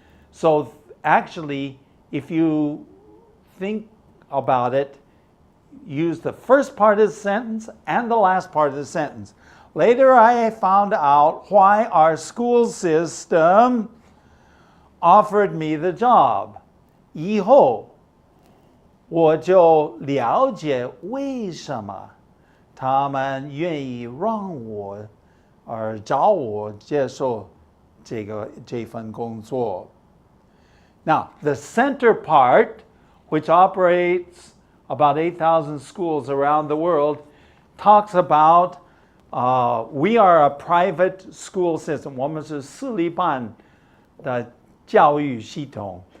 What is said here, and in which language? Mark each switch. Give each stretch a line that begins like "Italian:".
English: So actually, if you think about it, use the first part of the sentence and the last part of the sentence. Later, I found out why our school system offered me the job.
Chinese: 以后我就了解为什么他们愿意让我找我接受这份工作.
English: Now, the center part, which operates about 8,000 schools around the world, talks about we are a private school system.
Chinese: 我们是私立办的教育系统.